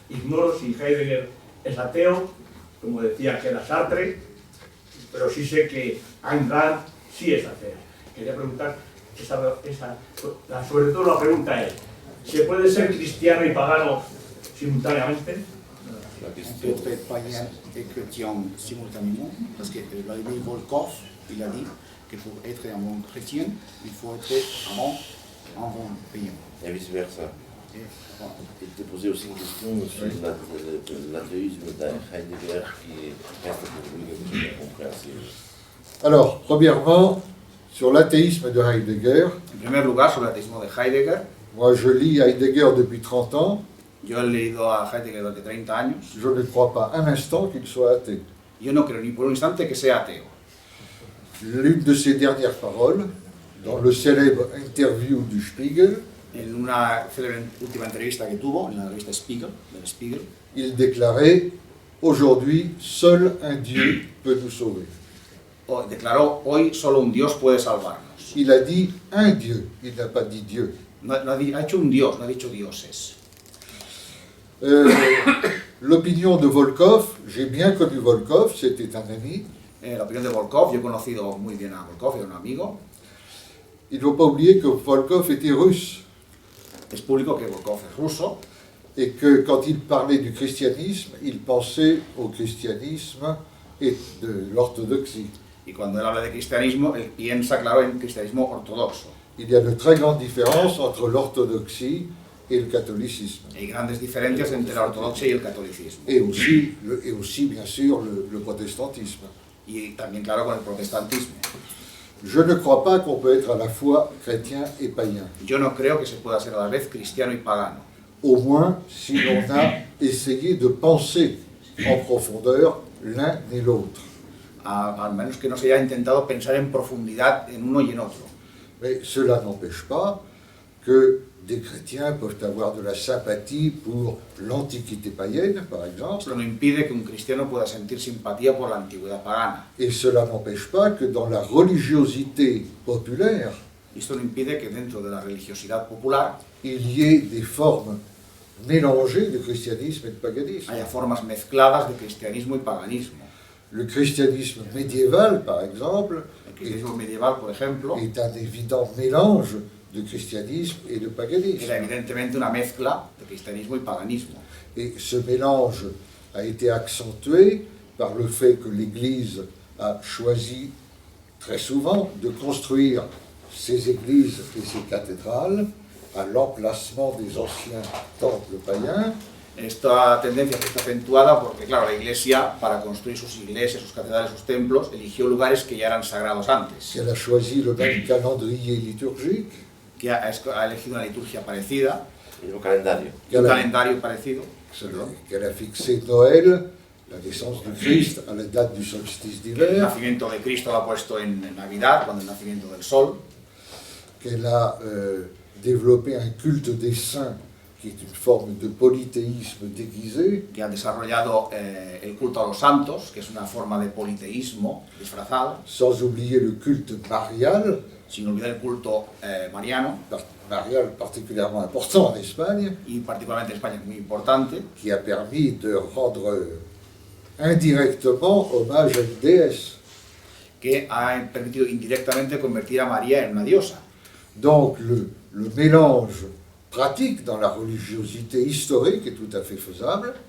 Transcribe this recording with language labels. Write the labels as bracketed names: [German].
[Spanish] Ignoro si Heidegger es ateo, como decía que era Sartre, pero sí sé que Ayn Rand sí es ateo. Quería preguntar, sobre todo la pregunta es, ¿se puede ser cristiano y pagano simultáneamente? [French] On peut être païen et chrétien simultanément, parce que Vladimir Volkov, il a dit que pour être un bon chrétien, il faut être avant un bon païen. Et vice-versa. Il te posait aussi une question sur l'athéisme de Heidegger qui reste pour lui quelque chose d'incompréhensible. Alors, premièrement, sur l'athéisme de Heidegger, [Spanish] En primer lugar, sobre el ateísmo de Heidegger, [French] moi je lis Heidegger depuis 30 ans, [Spanish] yo he leído a Heidegger durante 30 años, [French] je ne crois pas un instant qu'il soit athée. [Spanish] yo no creo ni por un instante que sea ateo. [French] L'une de ses dernières paroles, dans le célèbre interview du Spiegel, [Spanish] En una célebre última entrevista que tuvo en la revista Spiegel, del Spiegel, [French] il déclarait « Aujourd'hui, seul un Dieu peut nous sauver [Spanish] declaró: hoy solo un Dios puede salvarnos. ». [French] Il a dit « un Dieu », il n'a pas dit Dieu. [Spanish] No ha hecho un Dios, no ha dicho dioses. [French] L'opinion de Volkov, j'ai bien connu Volkov, c'était un ami. [Spanish] La opinión de Volkov, yo he conocido muy bien a Volkov, era un amigo. [French] Il ne faut pas oublier que Volkov était russe [Spanish] Es público que Volkov es ruso [French] et que quand il parlait du christianisme, il pensait au christianisme et de l'orthodoxie. [Spanish] y cuando él habla de cristianismo, él piensa, claro, en cristianismo ortodoxo. [French] Il y a de très grandes différences entre l'orthodoxie et le catholicisme. [Spanish] Hay grandes diferencias entre la ortodoxia y el catolicismo. [French] Et aussi bien sûr, le protestantisme. [Spanish] Y también, claro, con el protestantismo. [French] Je ne crois pas qu'on peut être à la fois chrétien et païen. [Spanish] Yo no creo que se pueda ser a la vez cristiano y pagano. [French] Au moins si l'on a essayé de penser en profondeur l'un et l'autre. [Spanish] Al menos que no se haya intentado pensar en profundidad en uno y en otro. [French] Mais cela n'empêche pas que des chrétiens peuvent avoir de la sympathie pour l'Antiquité païenne, par exemple. [Spanish] Esto no impide que un cristiano pueda sentir simpatía por la antigüedad pagana. [French] Et cela n'empêche pas que dans la religiosité populaire, [Spanish] Y esto no impide que dentro de la religiosidad popular [French] il y ait des formes mélangées de christianisme et de paganisme. [Spanish] haya formas mezcladas de cristianismo y paganismo. [French] Le christianisme médiéval, par exemple, [Spanish] El cristianismo medieval, por ejemplo, [French] est un évident mélange de christianisme et de paganisme. [Spanish] era evidentemente una mezcla de cristianismo y paganismo. [French] Et ce mélange a été accentué par le fait que l'Église a choisi très souvent de construire ses églises et ses cathédrales à l'emplacement des anciens temples païens. [Spanish] Esta tendencia está acentuada porque, claro, la Iglesia, para construir sus iglesias, sus catedrales, sus templos, eligió lugares que ya eran sagrados antes, [French] Elle a choisi le même calendrier liturgique, [Spanish] que ha elegido una liturgia parecida, Y un calendario. y un calendario parecido, [French] qu'elle a fixé Noël, la naissance du Christ, à la date du solstice [Spanish] que el [French] d'hiver, [Spanish] nacimiento de Cristo lo ha puesto en Navidad, cuando el nacimiento del sol, [French] qu'elle a développé un culte des saints qui est une forme de polythéisme déguisé, [Spanish] que ha desarrollado el culto a los santos, que es una forma de politeísmo disfrazado, [French] sans oublier le culte marial, [Spanish] sin olvidar el culto mariano, [French] marial particulièrement important en Espagne, [Spanish] y particularmente en España es muy importante, [French] qui a permis de rendre indirectement hommage à une déesse. [Spanish] que ha permitido indirectamente convertir a María en una diosa. [French] Donc le mélange pratique dans la religiosité historique est tout à fait faisable,